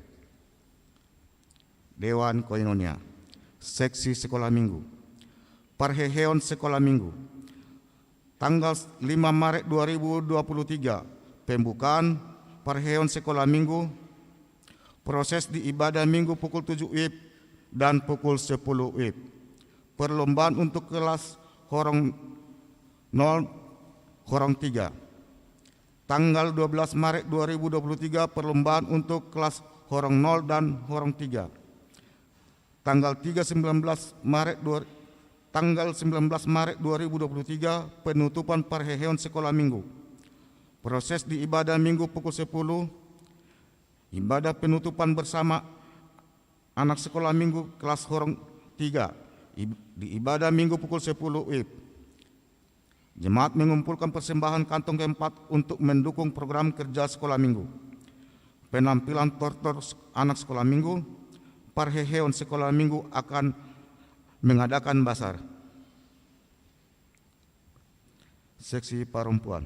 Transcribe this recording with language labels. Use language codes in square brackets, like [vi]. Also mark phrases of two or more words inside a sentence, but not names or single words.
[id] Dewan Koinonia, Seksi Sekolah Minggu, Parheheon Sekolah Minggu, Tanggal 5 Maret 2023, pembukaan perheon sekolah minggu. Proses di ibadah minggu pukul 7 WIB dan pukul 10 WIB. Perlombaan untuk kelas horong 0, horong 3. Tanggal 12 Maret 2023, perlombaan untuk kelas horong 0 dan horong 3. Tanggal 19 Maret 2023, penutupan perheheon sekolah minggu. Proses di ibadah minggu pukul 10, ibadah penutupan bersama anak sekolah minggu kelas horong 3. Di ibadah minggu pukul 10 WIB. Jemaat mengumpulkan persembahan kantong keempat untuk mendukung program kerja sekolah minggu. Penampilan tortor anak sekolah minggu, perheheon sekolah minggu akan mengadakan basar. Seksi perempuan.